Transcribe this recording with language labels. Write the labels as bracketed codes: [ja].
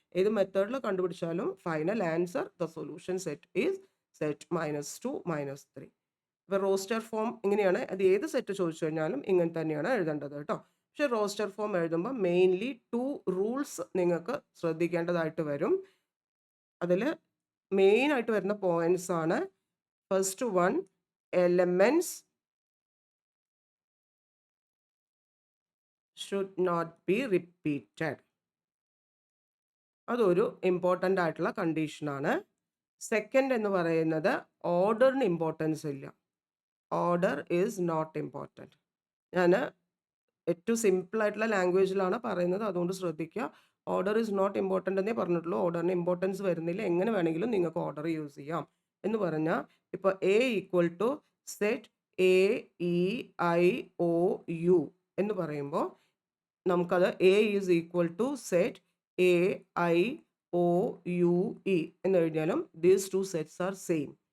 [ml] ഏത് മെത്തേഡിൽ കണ്ടുപിടിച്ചാലും [en] Final answer the solution set is set -2 -3. [ml] ഇപ്പോൾ റോസ്റ്റർ ഫോം ഇങ്ങനെയാണ്. അത് ഏത് സെറ്റ് ചോദിച്ചു കഴിഞ്ഞാലും ഇങ്ങനെ തന്നെയാണ് എഴുതേണ്ടത് കേട്ടോ. പക്ഷെ റോസ്റ്റർ ഫോം എഴുതുമ്പോൾ മെയിൻലി 2 റൂൾസ് നിങ്ങൾക്ക് ശ്രദ്ധിക്കേണ്ടതായിട്ട് വരും. അതിൽ മെയിനായിട്ട് വരുന്ന പോയിന്റ്സ് ആണ്. [en] First one, elements should not be repeated. [ml] അതൊരു ഇമ്പോർട്ടൻ്റ് ആയിട്ടുള്ള കണ്ടീഷനാണ്. സെക്കൻഡ് എന്ന് പറയുന്നത് ഓർഡറിന് ഇമ്പോർട്ടൻസ് ഇല്ല. [en] Order is not important. [ml] ഞാൻ ഏറ്റവും സിമ്പിൾ ആയിട്ടുള്ള ലാംഗ്വേജിലാണ് പറയുന്നത്, അതുകൊണ്ട് ശ്രദ്ധിക്കുക. [en] order is not important [ml] എന്നേ പറഞ്ഞിട്ടുള്ളൂ. ഓർഡറിന് ഇമ്പോർട്ടൻസ് വരുന്നില്ല. എങ്ങനെ വേണമെങ്കിലും നിങ്ങൾക്ക് ഓർഡർ യൂസ് ചെയ്യാം എന്ന് പറഞ്ഞാൽ ഇപ്പോൾ A equal to set A E I O U എന്ന് പറയുമ്പോൾ നമുക്കത് A is equal to set A I O U E എന്ന് എഴുതിയാലും [en] These two sets are same.